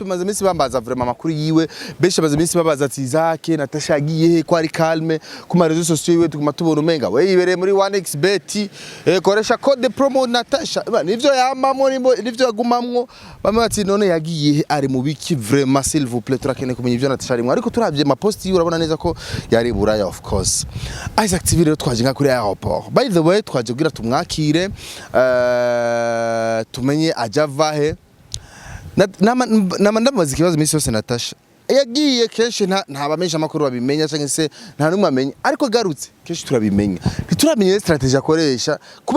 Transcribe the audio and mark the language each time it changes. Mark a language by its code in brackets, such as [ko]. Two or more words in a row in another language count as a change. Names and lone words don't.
[rn] bamaze iminsi bambaza vraiment makuru yiwe benshi bamaze iminsi babaza ati Isaac Natasha agiye ko ari calme ku ma [fr] réseaux sociaux [rn] yiwe tuguma tubona umenga we yibereye muri 1xbet koresha [fr] code promo [rn] Natasha nivyo yambamo nivyo yagumamwo bamwe bati none yagiye ari mu biki [fr] vraiment s'il vous plaît [rn] turakene kumenya ivyo Natasha arimo ariko turavye ma post yiwe urabona neza ko yari buraya [en] of course [rn] Isaac TV rero twaje nka kuri airport [en] by the way [rn] twaje kugira tumwakire tumenye ajava he ndamaze ikibazo iminsi yose Natasha yagiye kenshi nta bamenyesha amakuru babimenya cyangwa se nta numwe amenya ariko garutse kenshi turabimenya ntituramenya strategy akoresha kubera